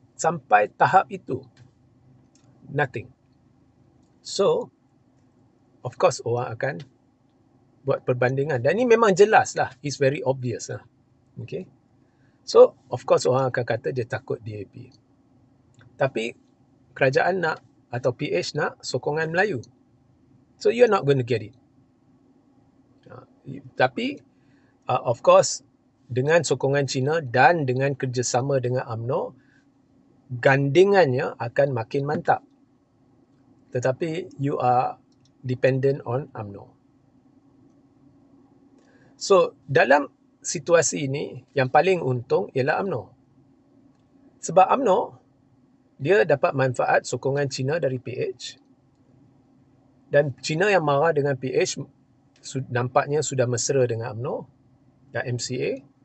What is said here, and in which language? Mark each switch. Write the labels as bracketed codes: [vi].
[ms] Sampai tahap itu, [en] nothing. [ms] So, [en] of course [ms] orang akan buat perbandingan. Dan ini memang jelas lah. [en] It's very obvious lah. Okay. [ms] So, [en] of course [ms] orang akan kata dia takut DAP. Tapi, kerajaan nak atau PH nak sokongan Melayu. [en] So, you're not going to get it. [ms] Tapi, [en] of course, [ms] dengan sokongan Cina dan dengan kerjasama dengan UMNO, gandingannya akan makin mantap. [en] Tetapi, you are dependent on UMNO. [ms] So, dalam situasi ini, yang paling untung ialah UMNO. Sebab UMNO, dia dapat manfaat sokongan Cina dari PH. Dan Cina yang marah dengan PH, nampaknya sudah mesra dengan UMNO dan MCA.